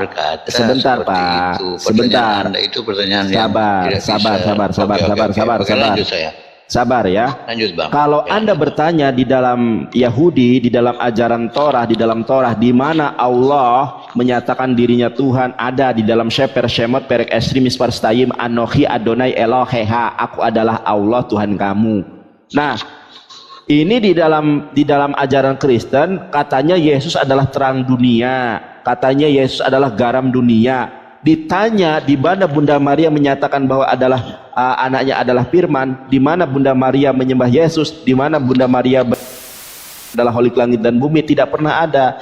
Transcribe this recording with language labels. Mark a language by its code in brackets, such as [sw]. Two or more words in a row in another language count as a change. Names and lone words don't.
[id] Sebentar Pak. Sebentar. Anda itu pertanyaan Sabar ya. Lanjut Bang. Kalau Anda bertanya di dalam Yahudi, di dalam ajaran Torah, di dalam Torah, di mana Allah menyatakan dirinya Tuhan, ada di dalam [he] ספר שמות פרק עשרים מספר שתיים אנכי יהוה אלהיך, [id] aku adalah Allah Tuhan kamu. Nah, ini di dalam ajaran Kristen katanya Yesus adalah terang dunia, katanya Yesus adalah garam dunia. Ditanya di mana Bunda Maria menyatakan bahwa anaknya adalah Firman, di mana Bunda Maria menyembah Yesus, di mana Bunda Maria adalah kholik langit dan bumi, tidak pernah ada.